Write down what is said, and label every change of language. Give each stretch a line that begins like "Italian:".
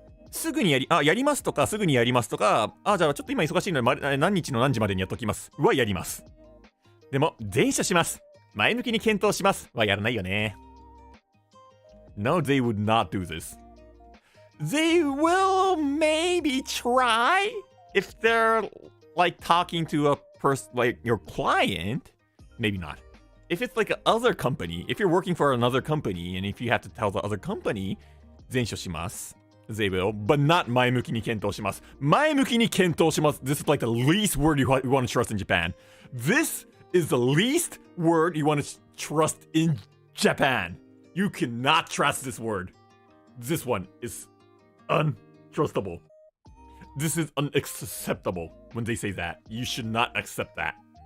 Japanese: すぐにやりますとか、すぐにやりますとか、じゃあちょっと今忙しいので、何日の何時までにやっときますはやります。でも、善処します。前向きに検討しますはやらないよね。
English: No, they would not do this. They will maybe try if they're like talking to a person like your client. Maybe not. If it's like another company, if you're working for another company and if you have to tell the other company,
Japanese: 善処します。
English: They will, but not
Japanese: 前向きに検討します。前向きに検討します。
English: This is like the least word you want to trust in Japan. This is the least word you want to trust in Japan. You cannot trust this word. This one is untrustable. This is unacceptable when they say that. You should not accept that.